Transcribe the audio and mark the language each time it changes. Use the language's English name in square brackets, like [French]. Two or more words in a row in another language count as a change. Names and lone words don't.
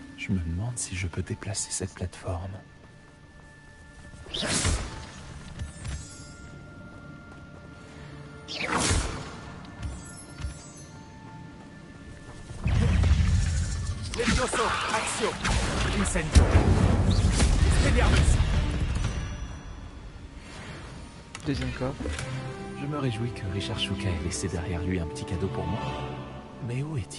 [French] Je me demande si je peux déplacer cette plateforme. [Latin] Levioso, action. Incendio. Expelliarmus. [French] Deuxième coffre. Je me réjouis que Richard Shuka ait laissé derrière lui un petit cadeau pour moi. Mais où est-il?